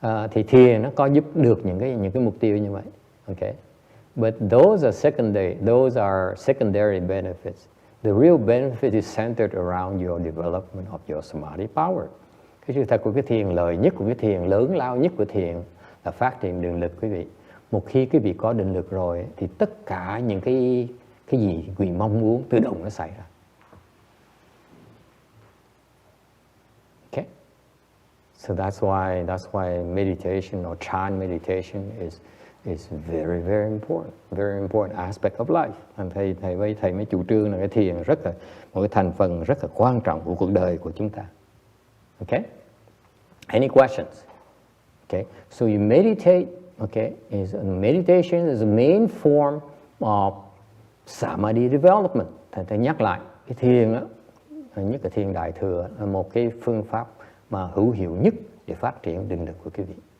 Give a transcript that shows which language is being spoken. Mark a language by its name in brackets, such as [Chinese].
[Vietnamese] Thì thiền nó có giúp được những cái mục tiêu như vậy. [English] Okay, but those are secondary benefits. The real benefit is centered around your development of your samadhi power. [Vietnamese] Cái sự thật của cái thiền, lợi nhất của cái thiền, lớn lao nhất của thiền là phát triển định lực, quý vị. Một khi quý vị có định lực rồi thì tất cả những cái gì quý vị mong muốn tự động nó xảy ra. [English] Okay, so that's why meditation or Chan meditation is very, very important aspect of life. [Vietnamese] Thầy mới chủ trương là cái thiền một cái thành phần rất là quan trọng của cuộc đời của chúng ta. [English] Okay, any questions? Okay, so you meditate. Okay, meditation is the main form of samadhi development. [Vietnamese] Thầy nhắc lại cái thiền đó, nhất là thiền đại thừa, là một cái phương pháp mà hữu hiệu nhất để phát triển định lực của quý vị.